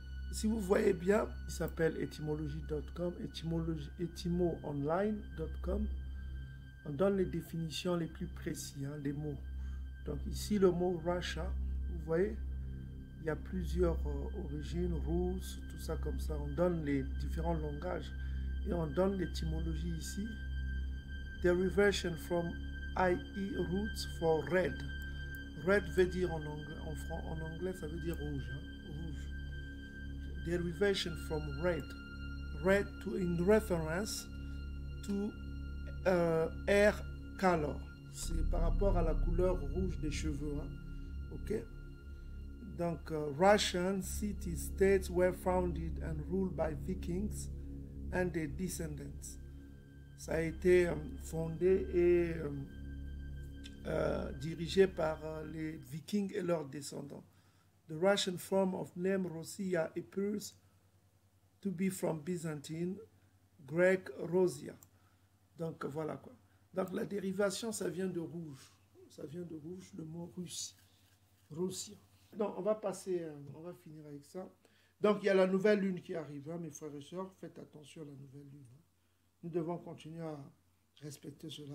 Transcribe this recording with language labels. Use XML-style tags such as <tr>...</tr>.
<fr>Si vous voyez bien, il s'appelle etymologie.com, etymo-online.com. On donne les définitions les plus précises, hein, les mots. Donc ici, le mot Russia, vous voyez, il y a plusieurs origines, russe, tout ça comme ça. On donne les différents langages et on donne l'étymologie ici.</fr> <en>Derivation from IE roots for red.</en> <fr>Red veut dire en anglais, ça veut dire rouge. Hein, rouge.</fr> <en>Derivation from red. Red in reference to hair color.</en> <fr>C'est par rapport à la couleur rouge des cheveux. Hein. Ok?</fr> <en>Donc, Russian city-states were founded and ruled by Vikings and their descendants.</en> <fr>Ça a été fondé et dirigé par les Vikings et leurs descendants.</fr> <en>The Russian form of name Rosia appears to be from Byzantine, Greek Rosia.</en> <fr>Donc voilà quoi. Donc la dérivation, ça vient de rouge. Ça vient de rouge, le mot Russie. Russia. Donc on va passer, on va finir avec ça. Donc il y a la nouvelle lune qui arrive, hein, mes frères et sœurs. Faites attention à la nouvelle lune. Hein. Nous devons continuer à respecter cela.</fr>